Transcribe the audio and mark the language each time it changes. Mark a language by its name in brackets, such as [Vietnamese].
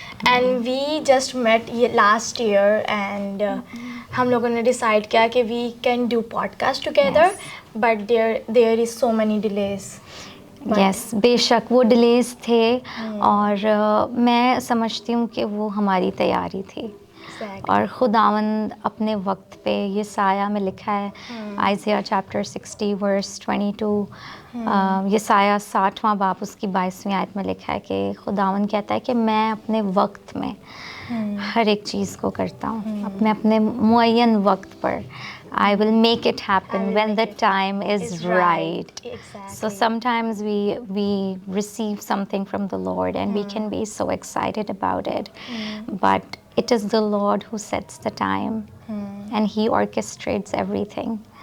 [English] And we just met last year, and [Hindi] हम लोगों ने decide किया कि [English] we can do podcast together, Yes. but there is so many delays. But- [Hindi] yes बेशक वो delays थे, और मैं समझती हूँ कि वो हमारी तैयारी थी, [English] Exactly. [Hindi] और खुदावंद अपने वक्त पे, ये साया में लिखा है आइज़िया चैप्टर 60 वर्स 22, ये साया 60वां बाप उसकी 22वीं आयत में लिखा है कि खुदावंद कहता है कि मैं अपने वक्त में हर एक चीज़ को करता हूँ, अपने अपने मुअय्यन वक्त पर. [English] I will make it happen when the time is right. Exactly. So sometimes we receive something from the Lord and we can be so excited about it. But it is the Lord who sets the time and He orchestrates everything.